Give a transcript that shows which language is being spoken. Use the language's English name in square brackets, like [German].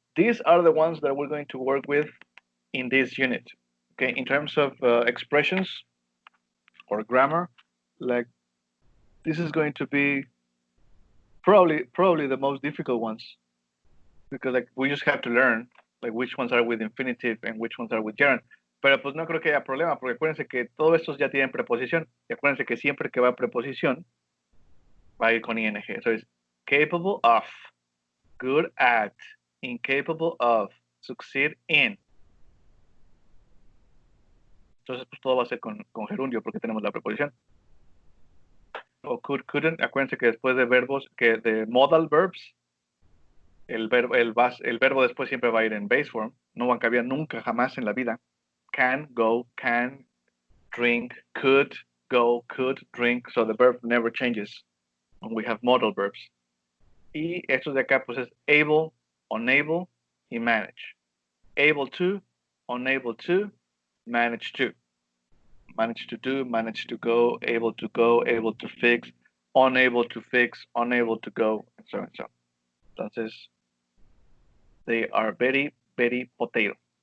[English] These are the ones that we're going to work with in this unit. Okay, in terms of expressions or grammar, like this is going to be probably the most difficult ones, because like we just have to learn like which ones are with infinitive and which ones are with gerund. [Spanish] Pero pues no creo que haya problema, porque acuérdense que todos estos ya tienen preposición, y acuérdense que siempre que va preposición va a ir con ing. [English] So it's capable of, good at, incapable of, succeed in. [Spanish] Entonces pues todo va a ser con gerundio porque tenemos la preposición. O could, couldn't, acuérdense que después de verbos, que de modal verbs, el verbo después siempre va a ir en base form, no va a cambiar nunca, jamás en la vida. [English] Can, go, can, drink, could, go, could, drink, so the verb never changes when we have modal verbs. [Spanish] Y estos de acá pues es able, unable y manage. [English] Able to, unable to, manage to. Manage to do, manage to go, able to fix, unable to go, and so on and so on. Entonces, they are very, very potato.